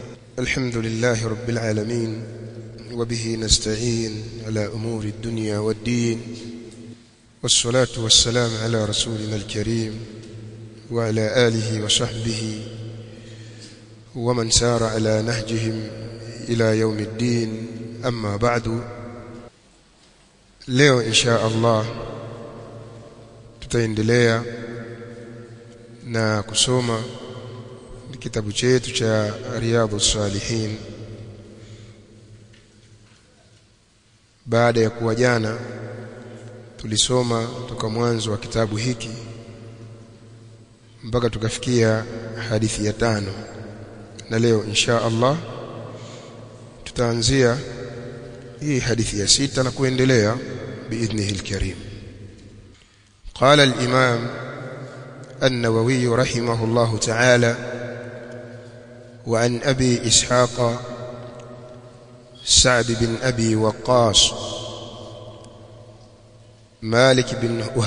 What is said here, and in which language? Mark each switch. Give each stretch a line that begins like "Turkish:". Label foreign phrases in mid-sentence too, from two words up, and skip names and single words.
Arabic: الحمد لله رب العالمين، وبه نستعين على أمور الدنيا والدين، والصلاة والسلام على رسولنا الكريم وعلى آله وصحبه ومن سار على نهجهم إلى يوم الدين. أما بعد،
Swahili: leo
Arabic: إن شاء الله
Swahili: tutaendelea na kusoma kitabu chetu cha Riyadhus Salihin. Baada ya kuwa jana tulisoma toka mwanzo wa kitabu hiki mpaka tukafikia hadithi ya 5, na leo
Arabic: إن شاء الله
Swahili: tutaanzia hii hadithi ya 6 na kuendelea
Arabic: بإذنه الكريم. قال الإمام النووي رحمه الله تعالى: وعن أبي إسحاق سعد بن أبي وقاص مالك بن